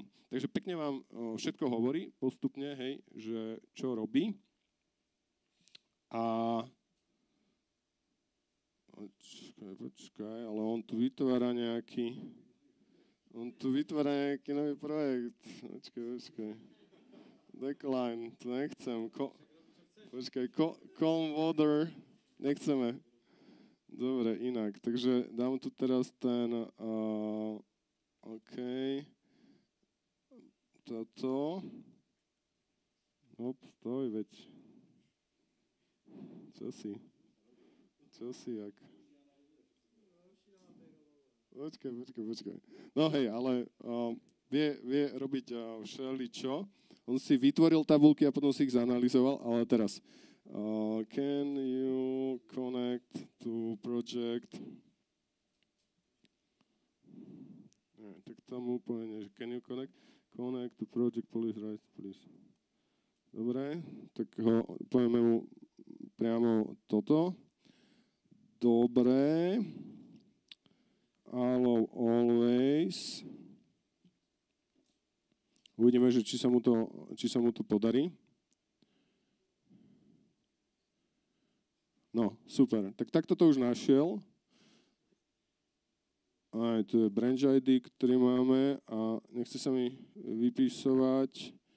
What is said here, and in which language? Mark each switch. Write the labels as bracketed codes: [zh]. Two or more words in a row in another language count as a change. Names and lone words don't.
[sk] Takže pekne vám všetko hovorí postupne, hej, že čo robí. A počkaj, ale on tu vytvára nejaký nový projekt. Počkaj. Decline, to nechcem. [en] Calm water, [sk] nechceme. Dobre, inak. Takže dám tu teraz ten, OK. Toto. Stoj, veď. Čo si, jak? Počkaj. No hej, ale vie robiť všeličo. On si vytvoril tabulky a potom si ich zanalizoval, ale teraz. [en] Can you connect to project? [sk] Tak tam úplne, že [en] can you connect to project police, right, please. [sk] Dobre, tak povieme mu priamo toto. Dobre. [en] Allow always. [sk] Uvidíme, že či sa mu to podarí. No, super. Tak takto to už našiel. Aj tu je [en] branch ID, [sk] ktorý máme a nechce sa mi vypisovať.